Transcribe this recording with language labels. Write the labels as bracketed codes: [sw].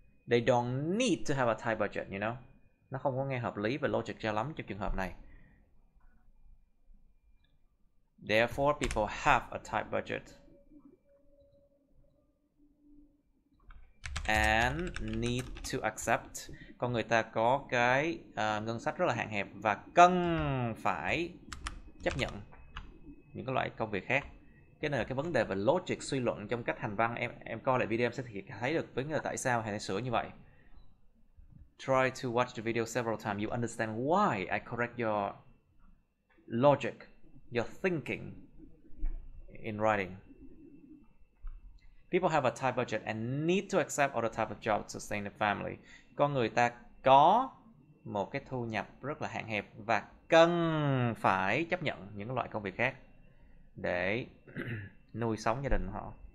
[en] They don't need to have a tight budget, you know. [vi] Nó không có nghe hợp lý và logic cho lắm trong trường hợp này. [en] Therefore, people have a tight budget and need to accept. [vi] Con người ta có cái ngân sách rất là hạn hẹp và cần phải chấp nhận những cái loại công việc khác. Cái này là cái vấn đề về logic, suy luận trong cách hành văn. Em coi lại video em sẽ thấy được vấn đề tại sao hay sửa như vậy. [en] Try to watch the video several times. You understand why I correct your logic, your thinking in writing. People have a tight budget and need to accept other type of jobs to sustain the family. [vi] Con người ta có một cái thu nhập rất là hạn hẹp và cần phải chấp nhận những loại công việc khác để nuôi sống gia đình họ.